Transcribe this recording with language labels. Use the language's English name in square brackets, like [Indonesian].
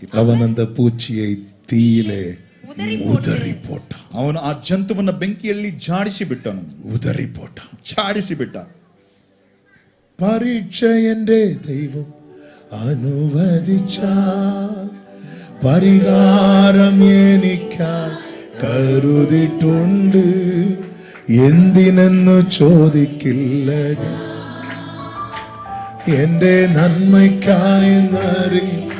[Tamil] அவன் அந்த பூச்சியை தீயிலே உதறி போட்டான். [Kannada] ಅವನು ಆ ಜಂತುವನ್ನ ಬೆಂಕಿಯಲ್ಲಿ ಜಾಡಿಸಿ ಬಿಟ್ಟನು. [Tamil] உதறி போட்டான். [Kannada] ಚಾಡಿಸಿ ಬಿಟ್ಟ. [Tamil] பரீட்சை என்றே தெய்வம் [Malayalam] അനുവദിച്ചാൽ പരിഹാരം എനിക്കായി കരുതിട്ടുണ്ട്, എന്തിനെന്നു ചോദിക്കില്ല എന്റെ നന്മയ്ക്കായി നറി.